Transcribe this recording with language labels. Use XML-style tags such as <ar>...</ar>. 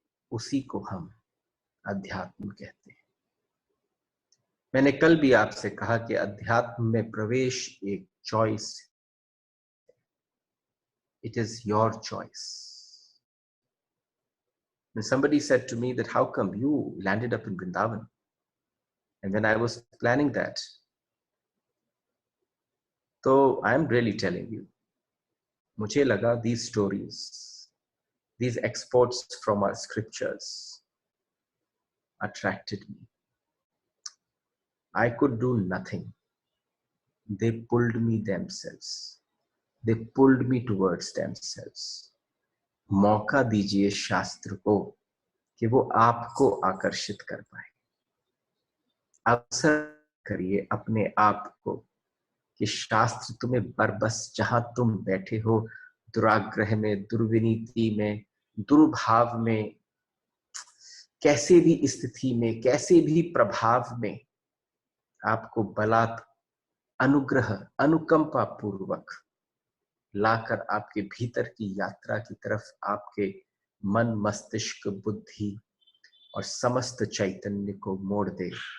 <hi>उसी को हम अध्यात्म कहते हैं। मैंने कल भी आपसे कहा कि अध्यात्म में प्रवेश एक choice,</hi> <en>It is your choice. When somebody said to me that how come you landed up in Vrindavan, and when I was planning that, so I am really telling you,</en> <hi>मुझे लगा</hi> <en>these stories, these exports from our scriptures attracted me. I could do nothing. They pulled me themselves. They pulled me towards themselves.</en> <hi>मौका दीजिए शास्त्र को कि वो आपको आकर्षित कर पाए। अवसर करिए अपने आप को कि शास्त्र तुम्हें बरबस जहां तुम बैठे हो, दुराग्रह में, दुर्विनीति में, दुर्भाव में, कैसे भी स्थिति में, कैसे भी प्रभाव में आपको बलात् अनुग्रह, अनुकंपा पूर्वक लाकर आपके भीतर की यात्रा की तरफ आपके मन, मस्तिष्क, बुद्धि और समस्त चैतन्य को मोड़ दे।</hi>